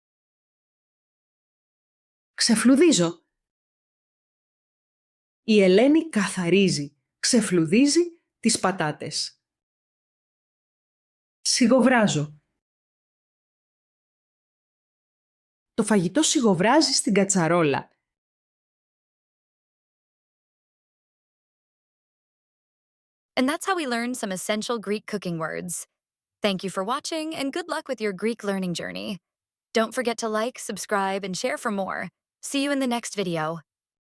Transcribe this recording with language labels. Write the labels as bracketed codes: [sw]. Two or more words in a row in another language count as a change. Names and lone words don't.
[el] Ξεφλουδίζω. Η Ελένη καθαρίζει, ξεφλουδίζει τις πατάτες. Σιγοβράζω. Το φαγητό σιγοβράζει στην κατσαρόλα. [en] And that's how we learn some essential Greek cooking words. Thank you for watching and good luck with your Greek learning journey. Don't forget to like, subscribe, and share for more. See you in the next video.